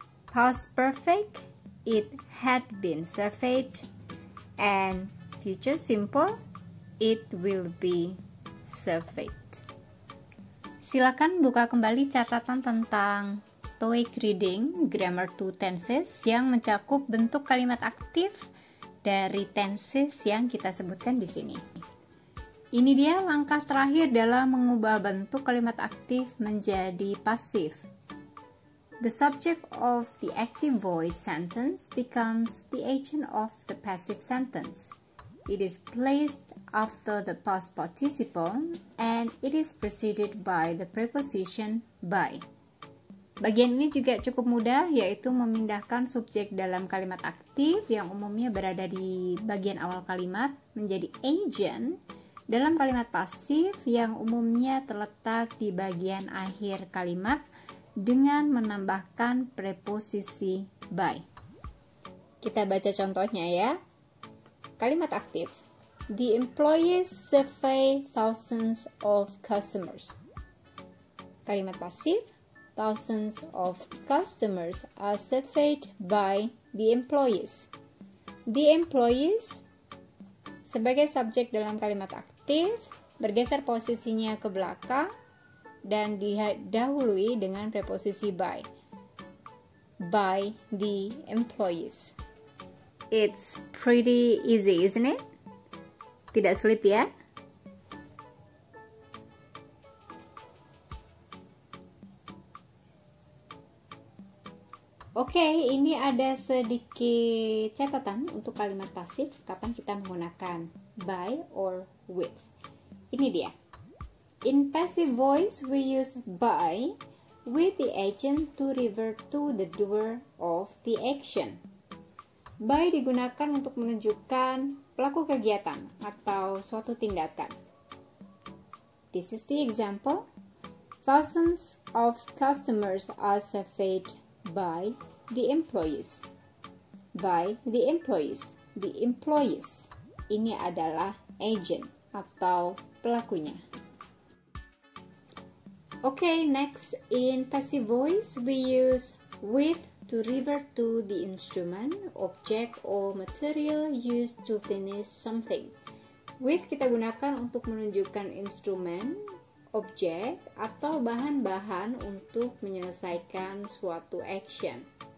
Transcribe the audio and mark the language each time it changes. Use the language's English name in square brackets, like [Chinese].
[English] Past perfect, it had been surveyed. And future simple, it will be surveyed. [Indonesian] Silakan buka kembali catatan tentang TOEIC Reading Grammar 2 Tenses yang mencakup bentuk kalimat aktif dari tenses yang kita sebutkan di sini. Ini dia langkah terakhir dalam mengubah bentuk kalimat aktif menjadi pasif. [English] The subject of the active voice sentence becomes the agent of the passive sentence. It is placed after the past participle and it is preceded by the preposition by. [Indonesian] Bagian ini juga cukup mudah, yaitu memindahkan subjek dalam kalimat aktif yang umumnya berada di bagian awal kalimat menjadi agent dalam kalimat pasif yang umumnya terletak di bagian akhir kalimat dengan menambahkan preposisi by. Kita baca contohnya ya. Kalimat aktif. [English] The employees survey thousands of customers. [Indonesian] Kalimat pasif. [English] Thousands of customers are surveyed by the employees. The employees [Indonesian] sebagai subjek dalam kalimat aktif bergeser posisinya ke belakang dan didahului dengan preposisi [English] by the employees. It's pretty easy, isn't it? [Indonesian] Tidak sulit ya? Oke, ini ada sedikit catatan untuk kalimat pasif kapan kita menggunakan [English] by or with. [Indonesian] Ini dia. [English] In passive voice, we use by with the agent to revert to the doer of the action. [Indonesian] By digunakan untuk menunjukkan pelaku kegiatan atau suatu tindakan. [English] This is the example. Thousands of customers are surveyed by the employees. By the employees. The employees. [Indonesian] Ini adalah agent atau pelakunya. [English] Okay, next in passive voice we use with to revert to the instrument, object, or material used to finish something. [Indonesian] With kita gunakan untuk menunjukkan instrumen, objek, atau bahan-bahan untuk menyelesaikan suatu action.